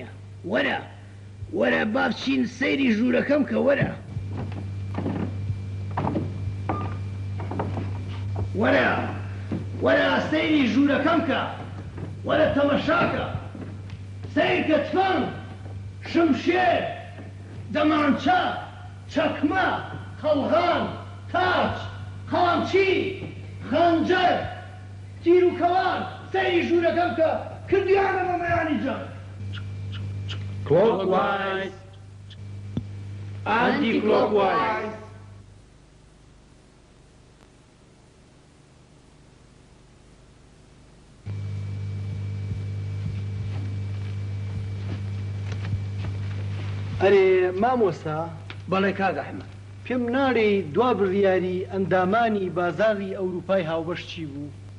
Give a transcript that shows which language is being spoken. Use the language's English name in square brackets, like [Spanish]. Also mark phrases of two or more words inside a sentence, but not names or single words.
[Central Kurdish] وەرە با بچین سەیری ژوورەکەم کە وەرە سەیری ژوورەکەم کە وەرە تەمەشاکە سەیر کە تفەنگ شمشێر دەمانچە چەکمە قەڵغان تاج قەڵامچی خەنجەر تیر و کەوان سەیری ژوورەکەم کە کردیانە بە مەیانی جەنگ. [English] Clockwise. Anti-clockwise. [Central Kurdish] ئەرێ مامۆستا، بەڵێ کاک ئەحمەد، پێم ناڵێ دوا بڕیاری ئەندامانی بازاڕی ئەوروپای هاوبەش چی بوو؟